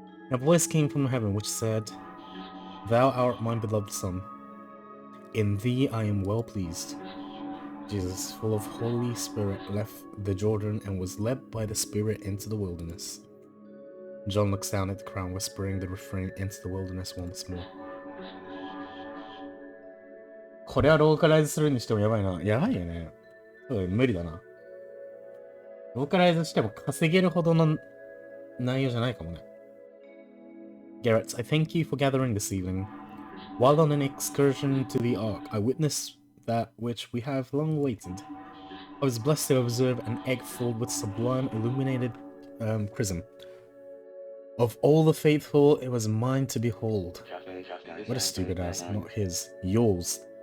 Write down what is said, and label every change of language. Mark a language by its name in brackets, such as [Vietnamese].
[English] And a voice came from heaven which said, Thou art my beloved Son. In thee I am well pleased. Jesus, full of Holy Spirit, left the Jordan and was led by the Spirit into the wilderness. John looks down at the crowd, whispering the refrain into the wilderness once more. [Japanese] これはローカライズするにしてもやばいな。やばいよね。無理だな。ローカライズしても稼げるほどの内容じゃないかもね。 [English] Garrett, I thank you for gathering this evening. While on an excursion to the Ark, I witnessed that which we have long awaited. I was blessed to observe an egg filled with sublime illuminated chrism. Of all the faithful, it was mine to behold. What a stupid ass, not his. Yours.